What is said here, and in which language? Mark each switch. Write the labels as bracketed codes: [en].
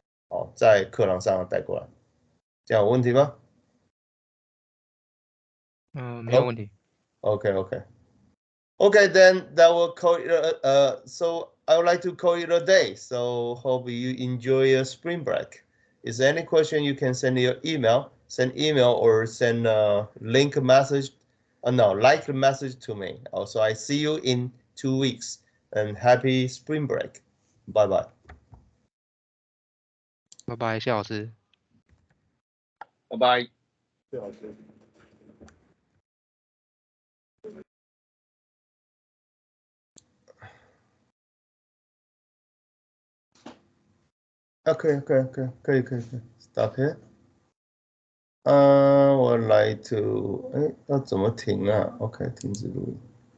[zh] 好，在课堂上带过来，这样有问题吗？没有问题。 [en] Okay, then that will call it. So I would like to call it a day. So hope you enjoy your spring break. Is there any question you can send your email, or send a link message. No, like message to me. Also, I see you in 2 weeks. And happy spring break. Bye bye. [zh] 拜拜，谢老师。拜拜。谢老师。可以 stop here. 我来 to 要怎么停啊 ？OK， 停止录音。